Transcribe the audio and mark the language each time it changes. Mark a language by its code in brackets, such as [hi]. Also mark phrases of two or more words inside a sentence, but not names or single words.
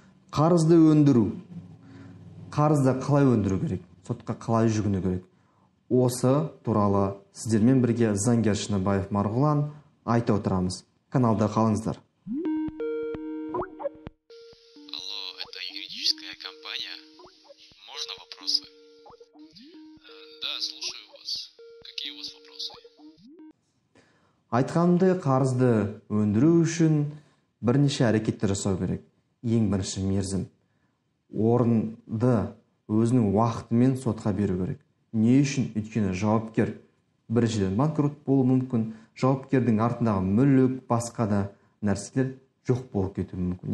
[kk] Қарызды өндіру. Қарызды қалай өндіру керек? Сотқа қалай жүгіну керек? Осы туралы сіздермен бірге заңгер Шыныбаев Марғұлан айта отырамыз. Каналда қалыңыздар. [ru] Алло, это юридическая компания. Можно вопросы? Да, слушаю вас. Какие у вас вопросы? [kk] Айтқанымдай, қарызды өндіру үшін бірнеше әрекеттер жасау керек. Ең бірінші мерзім. Орынды өзінің уақытымен сотқа беру керек. Не үшін? Өйткені жауапкер біріншіден банкрот болуы мүмкін, жауапкердің артындағы мүлік, басқа да нәрселер жоқ болып кетуі мүмкін.